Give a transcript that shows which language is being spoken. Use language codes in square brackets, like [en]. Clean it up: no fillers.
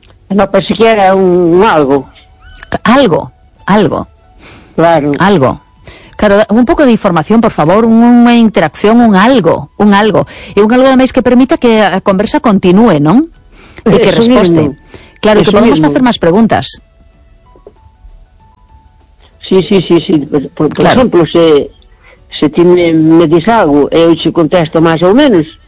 [es] No, pero siquiera un algo. Algo. Claro. Algo. [gl] Claro, un pouco de información, por favor, unha interacción, un algo. E un algo ademais que permita que a conversa continúe, non? [es] y que responde. Claro, que podemos hacer más preguntas. Sí. Por ejemplo, se tiene, me dice algo, yo te contesto más o menos.